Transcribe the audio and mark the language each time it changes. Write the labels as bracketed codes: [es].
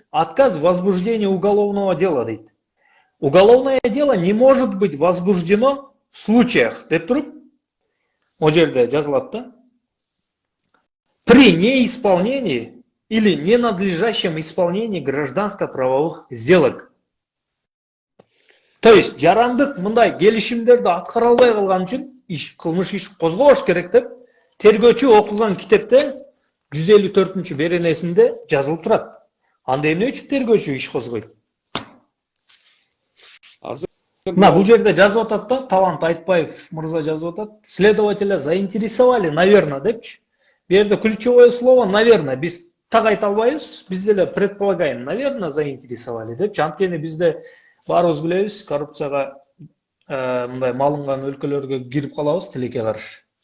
[ru] Отказ в возбуждении уголовного дела [ky] дейт. [ru] Уголовное дело не может быть возбуждено в случаях, [ky] деп туруп, о жерде жазылат да. [ru] При неисполнении или ненадлежащем исполнении гражданско-правовых сделок. [ky] То есть жарандык мындай келишимдерди аткара албай калган үчүн кылмыш иш козголош керек деп тергөөчү окуган китепте 154-чү беренесинде жазылып турат. Анда эмне үчүн тергөөчү иш козгойт? Мына бул жерде жазып атат да, Талант Айтбаев мырза жазып атат. [ru] Следователя заинтересовали, наверное, [ky] депчи. Бу жерде [ru] ключевое слово наверное. [ky] Биз так айта албайбыз, биз деле [ru] предполагаем, наверное, заинтересовали [ky] депчи. Анткени бизде баарыбыз билебиз, коррупцияга мындай малынган өлкөлөргө кирип калабыз тилекке каршы.